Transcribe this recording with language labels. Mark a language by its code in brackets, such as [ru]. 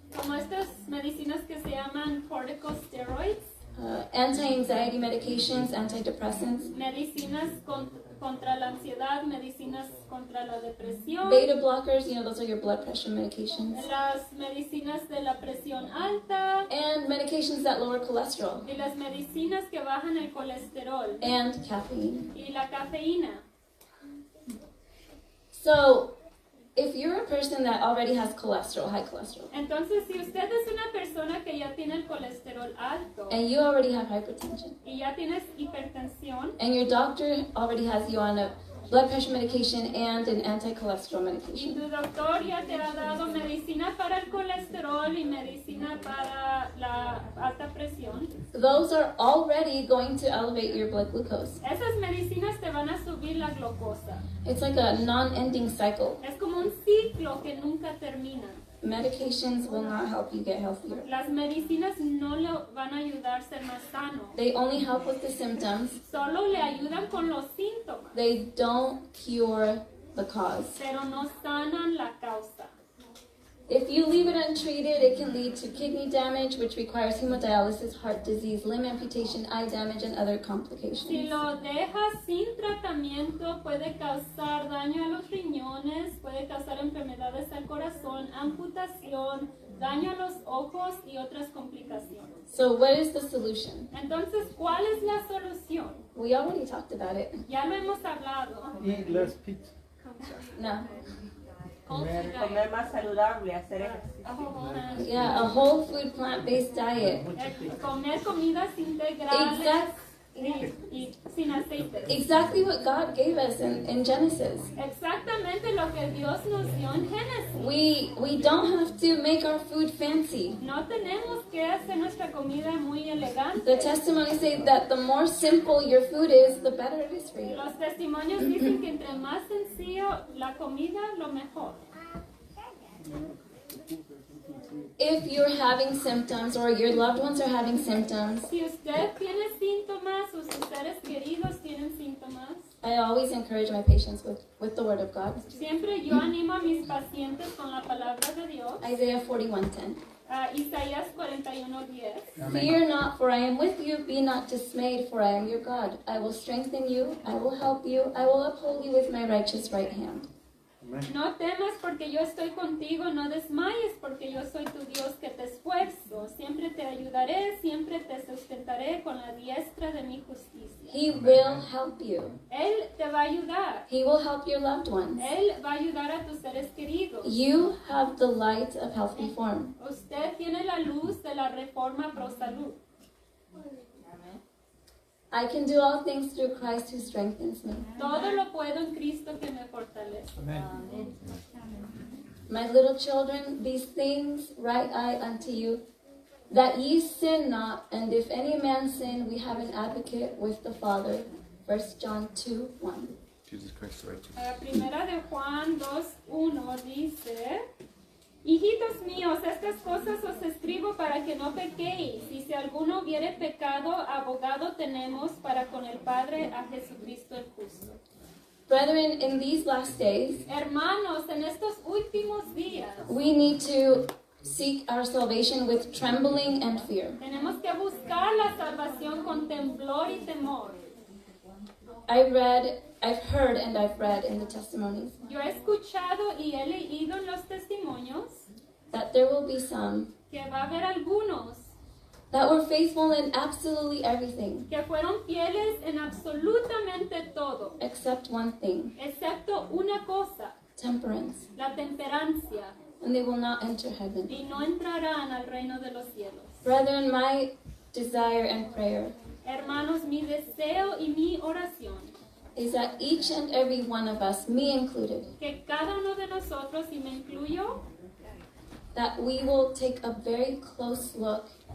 [es] como estas medicinas que se llaman corticosteroids, [en] anti-anxiety medications, antidepressants, [es] medicinas contra la ansiedad, medicinas contra la depresión, [en] beta blockers, you know, those are your blood pressure medications, [es] las medicinas de la presión alta [en] and medications that lower cholesterol, [es] y las medicinas que bajan el colesterol [en] and caffeine. [es] y la cafeína. [en] So, if you're a person that already has cholesterol, high cholesterol, [es] Entonces, si usted es una persona que ya tiene el colesterol alto [en] and you already have hypertension, [es] y ya tienes hipertensión [en] and your doctor already has you on a blood pressure medication and an anti-cholesterol [es] y [en] medication, [es] tu doctor ya te ha dado medicina para el colesterol y medicina para la alta presión, [en] those are already going to elevate your blood glucose. [es] esas medicinas te van a subir la glucosa. [en] It's like a non-ending cycle. [es] Es como un ciclo que nunca termina. [en] Medications will not help you get healthier. [es] Las medicinas no le van a ayudar a ser más sano. [en] They only help with the symptoms. [es] Solo le ayudan con los síntomas, [en] They don't cure the cause. [es] pero no sanan la causa. [en] If you leave it untreated, it can lead to kidney damage, which requires hemodialysis, heart disease, limb amputation, eye damage, and other [es] Si [en] complications. [es] lo dejas sin tratamiento, puede causar daño a los riñones, puede causar enfermedades al corazón, amputación, daño a los ojos y otras complicaciones. [en] So what is the solution? [es] Entonces, ¿cuál es la solución? [en] We already talked about it. [es] Ya lo hemos hablado. [en] Eat less pizza. [es] No. Comer más saludable, hacer ejercicio. [en] Yeah, a whole food plant-based diet. [es] Comer comidas integrales [en] Exact- [es] y sin aceite. [en] Exactly what God gave us in Genesis. [es] Exactamente lo que Dios nos dio en Génesis. [en] We don't have to make our food fancy. [es] No tenemos que hacer nuestra comida muy elegante. [en] The testimonies say that the more simple your food is, the better it is for you. [es] Los testimonios dicen que entre más sencillo la comida, lo mejor. [en] If you're having symptoms or your loved ones are having symptoms, [es] Si usted tiene síntomas o sus seres queridos tienen síntomas, [en] I always encourage my patients with the Word of God. [es] siempre yo animo a mis pacientes con la palabra de Dios. [en] Isaiah 41:10. [es] Isaías 41:10. [en] Fear not, for I am with you. Be not dismayed, for I am your God. I will strengthen you. I will help you. I will uphold you with my righteous right hand. [es] No temas porque yo estoy contigo, no desmayes porque yo soy tu Dios que te esfuerzo. Siempre te ayudaré, siempre te sustentaré con la diestra de mi justicia. [en] He will help you. [es] Él te va a ayudar. [en] He will help your loved ones. [es] Él va a ayudar a tus seres queridos. [en] You have the light of health reform. [es] Usted tiene la luz de la reforma pro salud. [en] I can do all things through Christ who strengthens me. [es] Todo lo puedo en Cristo que me fortalece. [en] My little children, these things write I unto you, that ye sin not, and if any man sin, we have an advocate with the Father. 1 John 2:1. Jesus Christ, the righteous. [es] Primera de Juan 2:1 dice: Hijitos míos, estas cosas os escribo para que no pequéis. Y si alguno hubiere pecado, abogado tenemos para con el Padre a Jesucristo el justo. [en] Brethren, in these last days, [es] Hermanos, en estos últimos días [en] we need to seek our salvation with trembling and fear. [es] tenemos que buscar la salvación con temblor y temor. [en] I've heard and I've read in the testimonies [es] Yo he escuchado y he leído en los testimonios [en] that there will be some [es] que va a haber algunos [en] that were faithful in absolutely everything [es] que fueron fieles en absolutamente todo, [en] except one thing, [es] excepto una cosa, [en] temperance, [es] la temperancia, [en] and they will not enter heaven. [es] y no entrarán al reino de los cielos. [en] Brethren, my desire and prayer [es] Hermanos, mi deseo y mi oración, [en] is that each and every one of us, me included, [es] que cada uno de nosotros, y me incluyo, [en] that we will take a very close look.